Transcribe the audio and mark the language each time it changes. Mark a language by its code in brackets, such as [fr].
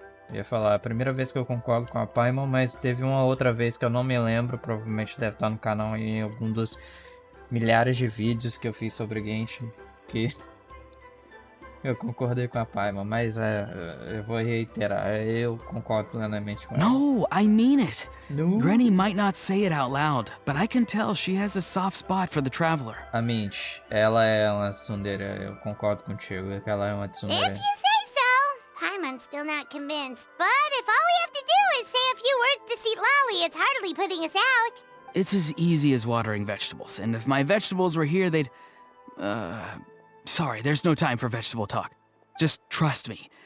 [pt] Eu ia falar, a primeira vez que eu concordo com a Paimon, mas teve uma outra vez que eu não me lembro, provavelmente deve estar no canal em algum dos milhares de vídeos que eu fiz sobre Genshin, que eu concordei com a Paimon, mas eu vou reiterar, eu concordo plenamente com ela. [en] No, I mean it. No. Granny might not say it out loud, but I can tell she has a soft spot for the Traveler. [pt] A Mint, ela é uma tsundere, eu concordo contigo, que ela é uma [en] If [pt] tsundere. [en] you say so. Paimon's still not convinced. But if all we have to do is say a few words to Citlali, it's hardly putting us out. It's as easy as watering vegetables, and if my vegetables were here, they'd... Sorry, there's no time for vegetable talk. Just trust me.